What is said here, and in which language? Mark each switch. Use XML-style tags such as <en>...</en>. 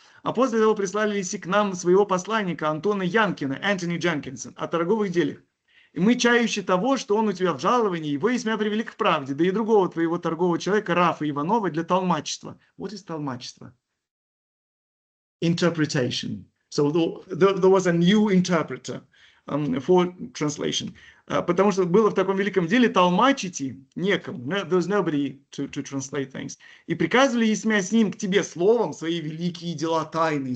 <ru>А после того прислали к нам своего посланника Антона Янкина, Антони Дженкинсон, о торговых делах. И мы, чающие того, что он у тебя в жаловании, его и меня привели к правде, да и другого твоего торгового человека, Рафа Иванова, для толмачества.</ru> <en>What is толмачество? Interpretation. So there was a new interpreter for translation.</en> <ru>Потому что было в таком великом деле толмачить некому.</ru> <en>There was nobody to translate things.</en> <ru>И приказывали, Есмя, с ним к тебе словом свои великие дела тайны.</ru>